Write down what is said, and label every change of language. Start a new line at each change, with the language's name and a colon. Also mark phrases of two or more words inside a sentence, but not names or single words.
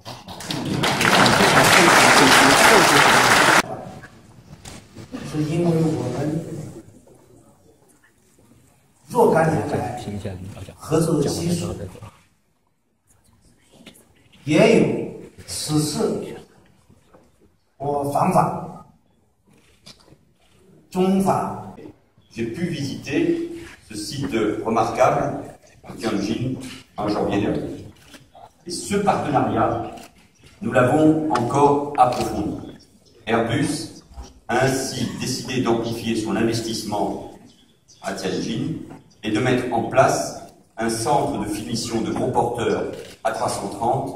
Chinese: 是因为我们若干年来合作的基础，也有此次我访法中法。
French: J'ai pu visiter ce site remarquable à Tianjin en janvier dernier. Et ce partenariat, nous l'avons encore approfondi. Airbus a ainsi décidé d'amplifier son investissement à Tianjin et de mettre en place un centre de finition de gros porteurs A330.